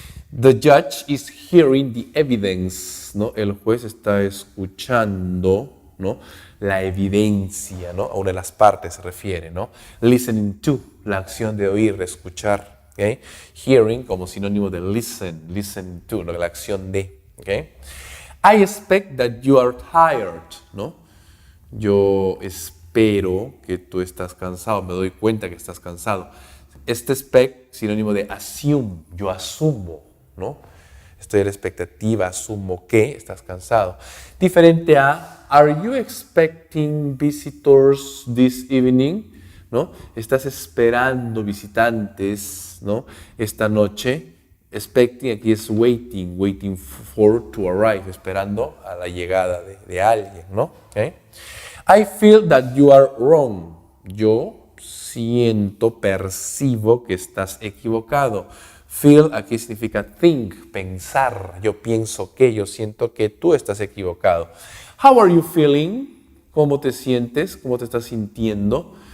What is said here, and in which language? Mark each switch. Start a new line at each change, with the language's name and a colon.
English: The judge is hearing the evidence, ¿no?
Spanish: El juez está escuchando, ¿no? La evidencia, ¿no? A una de las partes se refiere, ¿no?
English: Listening to,
Spanish: la acción de oír, de escuchar, ¿okay? Hearing como sinónimo de
English: listen, listen to,
Spanish: ¿no? La acción de, ¿okay?
English: I expect that you are tired, ¿no?
Spanish: Yo espero que tú estás cansado, me doy cuenta que estás cansado. Este expect, sinónimo de assume, yo asumo, ¿no? Estoy a la expectativa, asumo que estás cansado. Diferente a,
English: are you expecting visitors this evening?
Spanish: ¿No? Estás esperando visitantes, ¿no? Esta noche. Expecting aquí es
English: waiting, waiting for to arrive,
Spanish: esperando a la llegada de alguien, ¿no? ¿Okay?
English: I feel that you are wrong.
Spanish: Yo siento, percibo que estás equivocado. Feel aquí significa think, pensar. Yo pienso que, yo siento que tú estás equivocado.
English: How are you feeling?
Spanish: ¿Cómo te sientes? ¿Cómo te estás sintiendo?